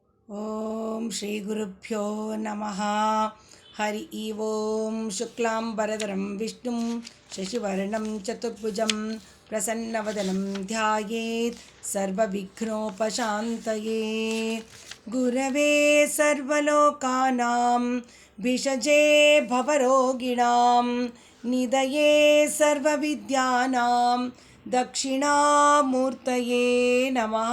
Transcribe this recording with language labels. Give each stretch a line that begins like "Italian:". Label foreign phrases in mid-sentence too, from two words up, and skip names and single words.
Sanskrit: ಓಂ ಶ್ರೀ ಗುರುಭ್ಯೋ ನಮಃ. ಹರಿ ಓಂ. ಶುಕ್ಲಾಂಬರಧರಂ ವಿಷ್ಣುಂ ಶಶಿವರ್ಣಂ ಚತುರ್ಭುಜಂ ಪ್ರಸನ್ನವದನಂ ಧ್ಯಾಯೇತ್ ಸರ್ವವಿಘ್ನೋಪಶಾಂತಯೇ. ಗುರವೇ ಸರ್ವಲೋಕಾನಾಂ ಭಿಷಜೇ ಭವರೋಗಿಣಾಂ ನಿಧಯೇ ಸರ್ವವಿದ್ಯಾನಾಂ ದಕ್ಷಿಣಾಮೂರ್ತಯೇ ನಮಃ.